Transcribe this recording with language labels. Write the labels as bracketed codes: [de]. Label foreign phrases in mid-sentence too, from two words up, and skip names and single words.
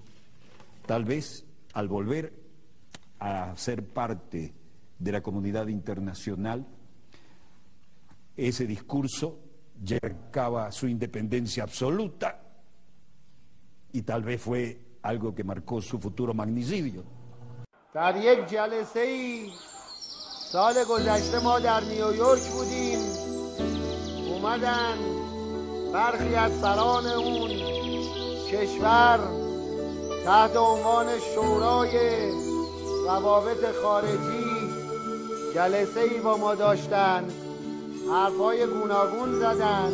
[es] Tal vez al volver a ser parte de la comunidad internacional, ese discurso ya marcaba su independencia absoluta y tal vez fue algo que marcó su futuro magnicidio. [fa] در یک جلسه‌ای سال گذشته ما در نیویورک بودیم، اومدن برخی از سران اون کشور تحت عنوان شورای روابط خارجی جلسه‌ای با ما داشتن، حرفای گوناگون زدن.